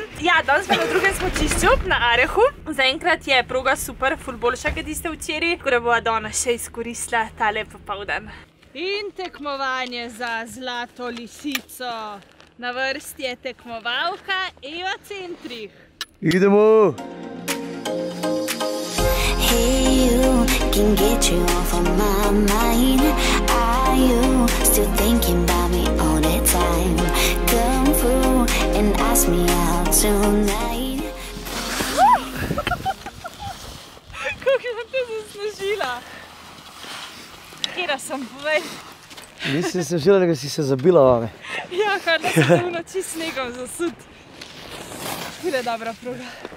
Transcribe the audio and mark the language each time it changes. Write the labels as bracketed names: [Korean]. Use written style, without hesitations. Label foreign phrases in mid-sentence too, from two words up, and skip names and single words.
[Slovenian] Ja, danes smo na drugem smučišču, na Arehu. Zaenkrat je proga super, ful boljša, kot tiste včeraj, tako da bova danes še izkoristila tale popoldan. In tekmovanje za zlato lisico. Na vrsti je tekmovalka Eva Centrih. Idemo! [English] Hey, you can get you off of my mind. Are you still thinking about me all the time? Come through and ask me out tonight. [Slovenian] Kako sem te zaslužila? Kjera sem, povej. Nisi se vzela, da si se zabila vame. Ja, kar da sem te v noči snegom zasud. Ful je dobra proga.